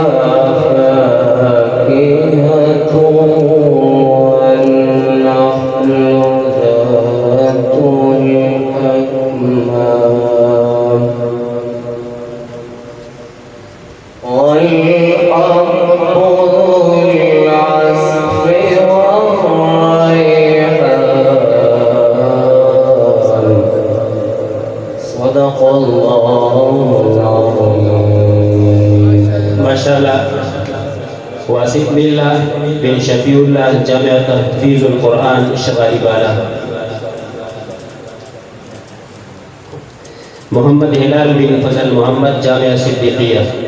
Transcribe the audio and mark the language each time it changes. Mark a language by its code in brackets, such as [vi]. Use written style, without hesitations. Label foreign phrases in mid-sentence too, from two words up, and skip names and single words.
[ar] فاكهة والنخل ذات الأكمام والأرض ذو العصف والريحان صدق الله العظيم. Masyaallah. Wasid billah bin Syafiullah Jami'at Tahfizul Quran Syagharibala. Muhammad Hilal bin Fazal Muhammad Jami'ah Siddiqiyah.